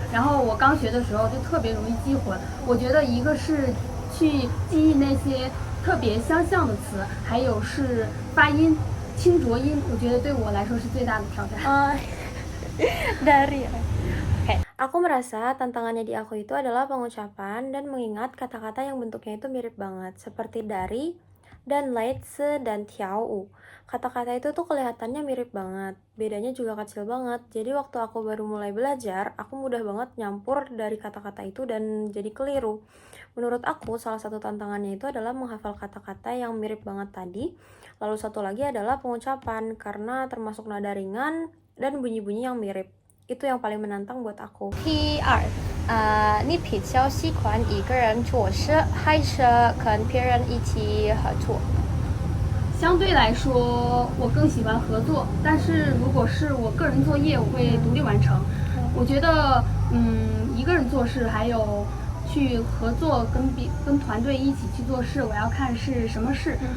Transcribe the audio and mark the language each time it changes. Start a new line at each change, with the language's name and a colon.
Chinese: 然后我刚学的时候就特别容易记混。我觉得一个是去记忆那些特别相像的词，还有是发音清浊音，我觉得对我来说是最大的挑战。
Indonesian: Dari Aku merasa tantangannya di aku itu adalah pengucapan dan mengingat kata-kata yang bentuknya itu mirip banget, seperti dari dan leitse dan tiao. Kata-kata itu tuh kelihatannya mirip banget, bedanya juga kecil banget. Jadi waktu aku baru mulai belajar, aku mudah banget nyampur dari kata-kata itu dan jadi keliru. Menurut aku, salah satu tantangannya itu adalah menghafal kata-kata yang mirip banget tadi. Lalu satu lagi adalah pengucapan, karena termasuk nada ringan dan bunyi-bunyi yang mirip. Itu yang paling menantang buat aku.
Chinese: 第二，你比较喜欢一个人做事，还是跟别人一起合作？相对来说，我更喜欢合作，但是如果是我个人作业，我会独立完成。我觉得，一个人做事还有去合作跟团队一起去做事，我要看是什么事。